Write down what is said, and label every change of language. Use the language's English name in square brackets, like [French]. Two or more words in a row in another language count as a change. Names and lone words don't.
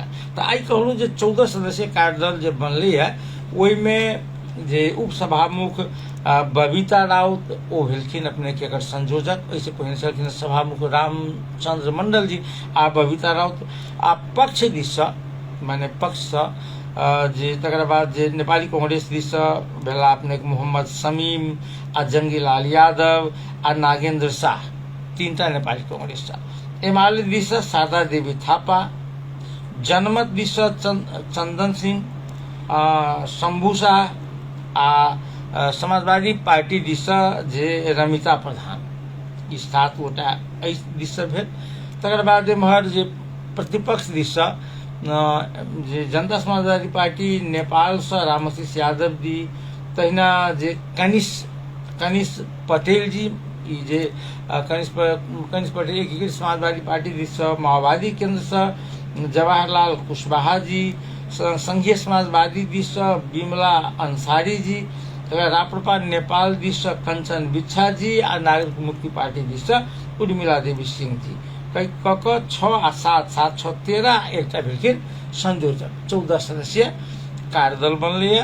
[Maithili] तो आई कहलूँ जे 14 सदस्यीय कार्यदल जे बनलै है ओहिमे जे उपसभामुख बबीता राउत ओ भेलखिन अपने के एकर संयोजक, ओहिसे पहिने छलखिन सभामुख रामचंद्र मंडल जी आ बबीता राउत आ पक्ष दिससँ माने पक्षसँ जे तकर बाद जे नेपाली कांग्रेस दिससँ भेला अपने मोहम्मद शमीम आ जंगीलाल यादव आ नागेंद्र शाह, तीनटा नेपाली कांग्रेस। एमाले दिससँ शारदा देवी थापा, जनमत दिससँ चंदन सिंह, शंभू शाह आ समाजवादी पार्टी दिससँ जे रमिता प्रधान, ई 7 गोटा एहि दिससँ भेल। तकर बाद एम्हर जे प्रतिपक्ष दिससँ जे जनता समाजवादी पार्टी नेपालसँ रामाशीष यादव जी, तहिना जे कनिष पटेल जी, ई जे कनिष पटेल एकीकृत समाजवादी पार्टी दिससँ, माओवादी केंद्रसँ जवाहरलाल कुशवाहा जी, संघीय समाजवादी दिससँ बिमला अंसारी जी, राप्रपा नेपाल दिससँ कंचन बिच्छा जी आ नागरिक मुक्ति पार्टी दिससँ उर्मिला देवी सिंह जी, कऽ 6 आ 7 7 6 13 एकटा भेलखिन संयोजक। 14 सदस्यीय कार्यदल बनलैए।